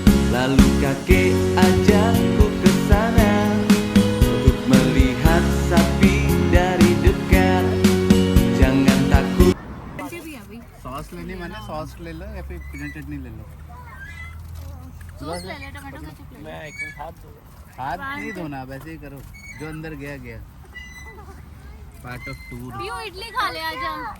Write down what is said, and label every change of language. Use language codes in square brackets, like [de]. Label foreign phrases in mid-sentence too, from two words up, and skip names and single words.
[id] Lalu kakek ajakku ke sana untuk melihat sapi dari dekat. Jangan takut. [hi] सॉस लेने मैंने सॉस ले लो या फिर पीनट चटनी ले लो। सॉस ले ले, [en] tomato ketchup [hi] ले ले। मैं एक हाथ नहीं धोना, वैसे ही करो जो अंदर गया गया। [en] part of tour. [hi] पियो इडली खा ले आजा।